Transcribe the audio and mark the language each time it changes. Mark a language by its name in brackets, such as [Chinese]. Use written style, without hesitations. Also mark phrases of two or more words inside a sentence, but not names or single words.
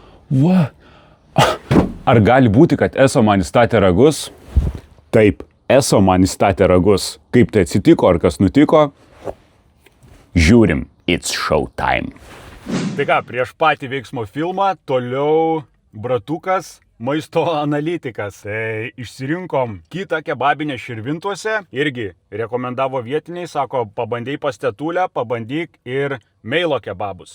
[Lithuanian] Va. Ar gali būti, kad Eso man įstatė ragus? Taip, Eso man įstatė ragus. Kaip tai atsitiko, ar kas nutiko? Žiūrim, [English] it's show time. [Lithuanian] Tai ką, prieš patį veiksmo filmą, toliau bratukas, maisto analitikas. Išsirinkom kitą kebabinę Širvintuose, irgi rekomendavo vietiniai, sako, pabandėjai pas tetulę, pabandyk ir meilo kebabus.